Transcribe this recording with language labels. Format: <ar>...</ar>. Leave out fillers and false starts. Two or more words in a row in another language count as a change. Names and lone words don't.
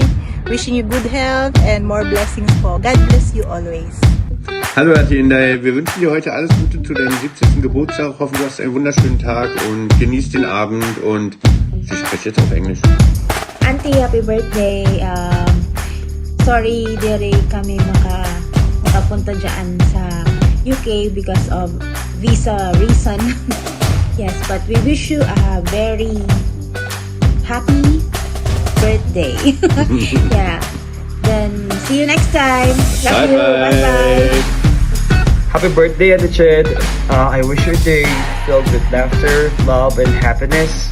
<en>Wishing you good health and more blessings po. God bless you always.</en> <de>Hallo Athena, wir wünschen dir heute alles Gute zu deinem 70. Geburtstag. Hoffen, du hast einen wunderschönen Tag und genießt den Abend und sie spricht jetzt auf Englisch.</de> <en>Auntie, happy birthday. Sorry,</en> <ceb>diri kami makapunta dyan sa UK</ceb> <en>because of visa reason. Yes, but we wish you a very happy birthday. Yeah. Then, see you next time. Love you. Bye-bye. Happy birthday, Ate Ched. I wish your day filled with laughter, love, and happiness.</en>